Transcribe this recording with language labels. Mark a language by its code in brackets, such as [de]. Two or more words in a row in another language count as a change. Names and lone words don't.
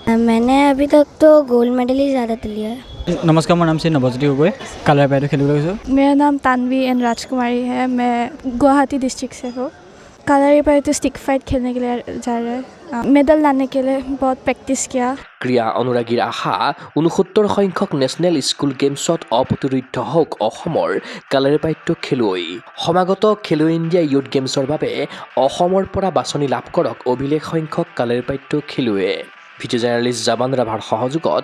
[hi] मैंने अभी तक तो [en] gold medal [hi] ही ज़्यादातर लिया है। नमस्कार, मेरा नाम से नवज्योति गगৈ, कालारीपाइड खेल। मेरा नाम तानवी एन राजकुमारी है, मैं गुवाहाटी डिस्ट्रिक्ट से हूँ। कलरी पर तो [en] stick fight [hi] खेलने के लिए जा रहे हैं मेडल लाने के लिए बहुत प्रैक्टिस किया [as] ক্ৰীড়া অনুৰাগীৰ আশা 69 সংখ্যক নেশ্যনেল স্কুল গেমছত অৱতীৰ্ণ হওক অসমৰ কালাৰীপাইট্য খেলুৱৈ সমাগত খেলো ইণ্ডিয়া ইউথ গেমছৰ বাবে অসমৰ পৰা বাছনি লাভ কৰক অভিলেখ সংখ্যক কালাৰীপাইট্য খেলুৱৈয়ে [en] video journalist [as] জাবান ৰাভাৰ সহযোগত